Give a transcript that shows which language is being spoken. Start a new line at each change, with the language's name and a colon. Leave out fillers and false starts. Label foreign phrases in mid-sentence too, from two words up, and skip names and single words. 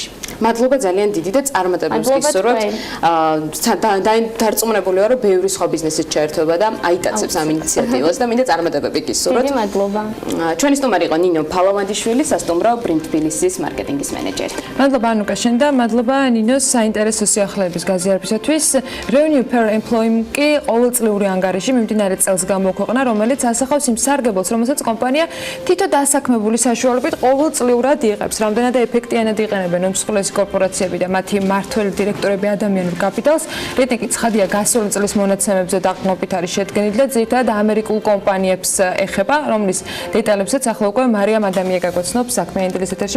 Georgian: მადლობა ძალიან დიდი და წარმატებებს გისურვებთ. დარწმუნებული ვარ, რომ ბევრი სხვა ბიზნესიც ჩაერთვება და აიტაცებს ამ ინიციატივას და მინდა წარმატებები გისურვოთ. დიდი მადლობა. ჩვენი სტუმარი იყო ნინო ფალავანდიშვილი, სასტუმრო ბრინდ თბილისის მარკეტინგის მენეჯერი. მადლობა ანუკა შენ და მადლობა ნინოს საინტერესო სიახლეების გაზიარებისათვის.
English: Revenue per employee
Georgian: კი ყოველწლიური ანგარიში მიმდინარე წელს გამოქვეყნა, რომელიც ასახავს იმ სარგებელს, რომელსაც კომპანია თითო დასაქმებული საშუალებით ყოველწლიურად იღებს. რამდენად ეფექტიანად იყენებენ უმსხვილესი კორპორაციები და მათი მმართველი დირექტორები ადამიანურ კაპიტალს. რეიტინგი ცხადია გასული წლის მონაცემებზე დაყრდნობით არის შედგენილი და ძირითადად ამერიკულ კომპანიებს ეხება, რომლის დეტალებსაც ახლა უკვე მარიამ ადამია გაგვაცნობს საქმიანი დილის ეთერში.